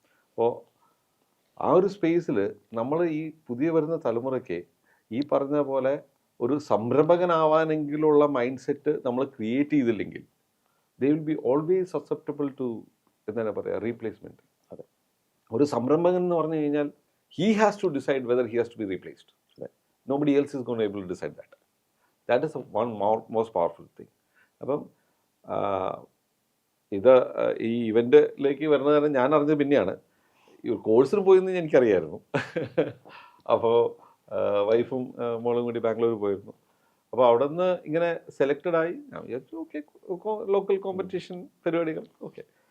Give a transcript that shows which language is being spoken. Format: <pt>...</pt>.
<ml>അപ്പോൾ ആ ഒരു സ്പേസിൽ നമ്മൾ ഈ പുതിയ വരുന്ന തലമുറയ്ക്ക് ഈ പറഞ്ഞ പോലെ ഒരു സംരംഭകനാവാനെങ്കിലുള്ള മൈൻഡ് സെറ്റ് നമ്മൾ ക്രിയേറ്റ് ചെയ്തില്ലെങ്കിൽ</ml> <en>they will be always susceptible to</en> <ml>എന്താണ് പറയുക റീപ്ലേസ്മെൻറ്റ്. അതെ, ഒരു സംരംഭകൻ എന്ന് പറഞ്ഞു കഴിഞ്ഞാൽ</ml> <en>he has to decide whether he has to be replaced. Right. Nobody else is going to be able to decide that. That is one most powerful thing.</en> <ml>അപ്പം ഇത് ഈ ഇവൻറ്റിലേക്ക് വരുന്നത് തന്നെ ഞാൻ അറിഞ്ഞത് പിന്നെയാണ്. ഈ കോഴ്സിന് പോയെന്ന് എനിക്കറിയായിരുന്നു. അപ്പോൾ വൈഫും മോളും കൂടി ബാംഗ്ലൂർ പോയിരുന്നു. അപ്പോൾ അവിടെ നിന്ന് ഇങ്ങനെ സെലക്റ്റഡ് ആയി. ഞാൻ വിചാരിച്ചു ഓക്കെ ലോക്കൽ കോമ്പറ്റീഷൻ പരിപാടികൾ ഓക്കെ.</ml>